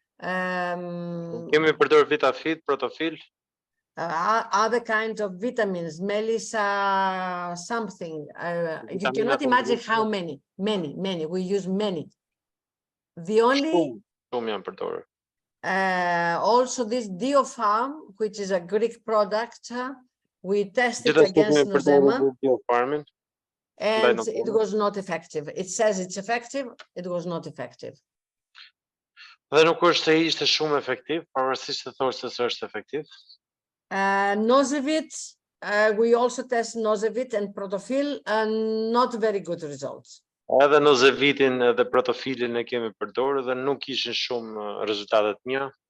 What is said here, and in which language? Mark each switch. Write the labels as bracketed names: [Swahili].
[Albanian] Kemi përdorur Vitafid, Protofil. [English] Other kinds of vitamins, Melissa something. You cannot imagine how many. We use many. The only also this Diofarm, which is a Greek product, we tested against Nosema. and it was not effective. It says it's effective, it was not effective. [Albanian] Dhe nuk është se ishte shumë efektiv, pavarësisht se thoshte se është efektiv. [English] Nosevit, we also test Nosevit and Protofil, and not very good results. [Albanian] Edhe Nozevitin dhe Protofilin e kemi përdorur dhe nuk kishin shumë rezultate të mira.